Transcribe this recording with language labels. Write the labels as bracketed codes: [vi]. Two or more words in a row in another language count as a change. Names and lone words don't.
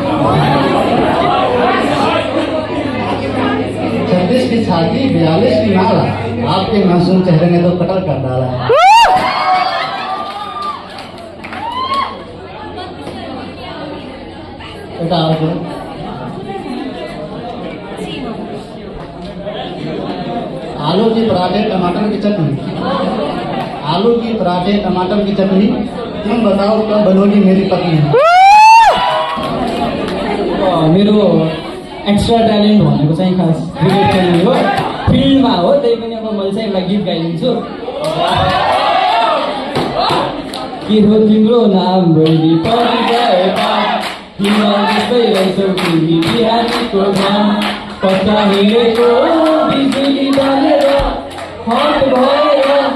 [hi] 36 की छाती 42 की माला आपके मासूम चेहरे ने तो कटर कर डाला बेटा और आलू की पराठे टमाटर की चटनी आलू की पराठे टमाटर की चटनी तुम बताओ कब बनोगी मेरी पत्नी [ne] मेरो [en] extra talent [ne] भनेको चाहिँ खास क्रिकेट खेल्ने हो फिल्डमा हो त्यही पनि अब मैले चाहिँ एउटा गीत गाइदिन्छु के हो तिम्रो नाम बहिनी परिगएका किन जस्तै रहेछौ तिमी बिहानीको घाम कता हिँडेको बिजुली बलेर हट भएर